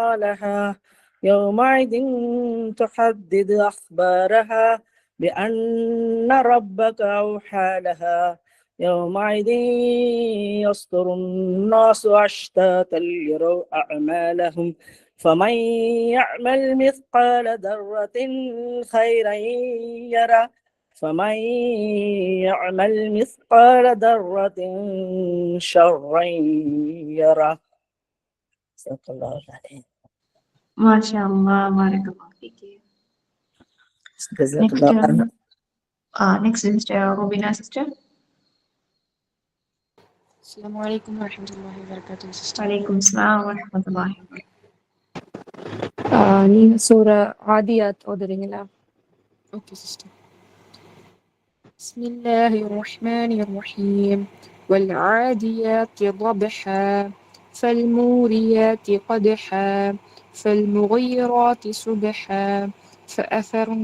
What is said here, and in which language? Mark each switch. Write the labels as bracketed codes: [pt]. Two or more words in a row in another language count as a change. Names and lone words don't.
[ar] لها يومئذ تحدث أخبارها بأن ربك أوحى لها يومئذ يصدر الناس أشتاتا ليروا أعمالهم فمن يعمل مثقال ذرة خيرا يره فمن يعمل مثقال ذرة شرا يره. صدق الله العظيم. ما شاء الله بارك فيكِ. [en] next sister Rubina sister. [ar] السلام عليكم ورحمة الله وبركاته. وعليكم السلام ورحمة الله وبركاته. [ta] நீங்க சூரா ஆதியாத் ஓதுறீங்களா? [en] okay sister. [ar] بسم الله الرحمن الرحيم والعاديات ضبحا فالموريات قدحا فالمغيرات صبحا فأثرن